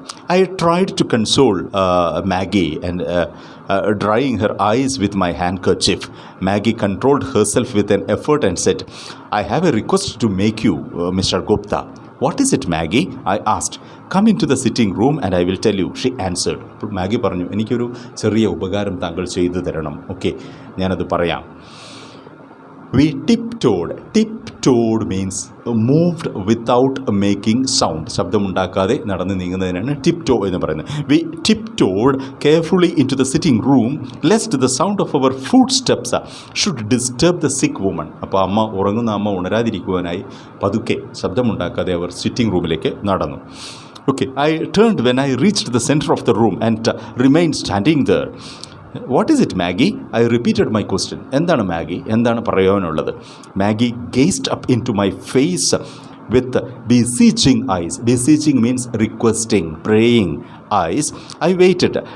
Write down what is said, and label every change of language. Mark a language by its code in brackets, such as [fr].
[en] I tried to console Maggie and drying her eyes with my handkerchief. Maggie controlled herself with an effort and said, I have a request to make you, Mr. Gupta. What is it, Maggie? I asked. Come into the sitting room and I will tell you, she answered. [ml] Maggie പറഞ്ഞു, എനിക്കൊരു ചെറിയ ഉപകാരം താങ്കൾ ചെയ്തു തരണം. Okay, ഞാനത് പറയാം. [en] We tiptoed means moved without making sound. [ml] ശബ്ദമുണ്ടാക്കാതെ നടന്ന് നീങ്ങുന്നതിനാണ് tiptoe എന്ന് പറയുന്നത്. [en] We tiptoed carefully into the sitting room lest the sound of our footsteps should disturb the sick woman. [ml] അപ്പോൾ ഉറങ്ങുന്ന അമ്മ ഉണരാതിരിക്കുവാനായി പതുക്കെ ശബ്ദമുണ്ടാക്കാതെ അവർ സിറ്റിംഗ് റൂമിലേക്ക് നടന്നു. [en] Okay, I turned when I reached the center of the room and remained standing there. What is it, Maggie? I repeated my question. [ml] എന്താണ് Maggi? എന്താണ് പറയാനുള്ളത്? [en] Maggie gazed up into my face with beseeching eyes. Beseeching means requesting, praying eyes. I waited.